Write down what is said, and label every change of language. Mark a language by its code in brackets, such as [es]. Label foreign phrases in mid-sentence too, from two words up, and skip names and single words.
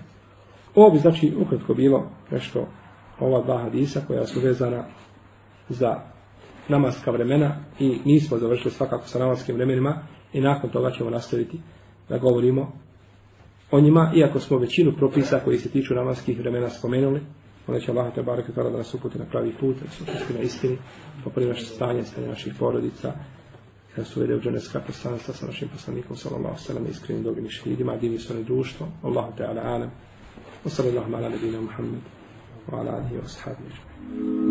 [bs] Ovo bi znači ukratko bilo nešto ova dva hadisa koja su vezana za namaska vremena i nismo završili svakako sa namaskim vremenima i nakon toga ćemo nastaviti da govorimo o njima, iako smo većinu propisa koji se tiču namaskih vremena spomenuli. Onda će Allah te bareke da nas uputi na pravi put, da se uputi na istini, popravi naše stanje naših porodica, da se uvede u dženevska poslanstva sa našim poslanikom [ar] صلى الله عليه وسلم, [bs] iskrenim dobrim i šehidima, divnim svojim društvom. [ar] الله تعالى أعلم. وصلى الله على نبينا محمد وعلى آله وأصحابه.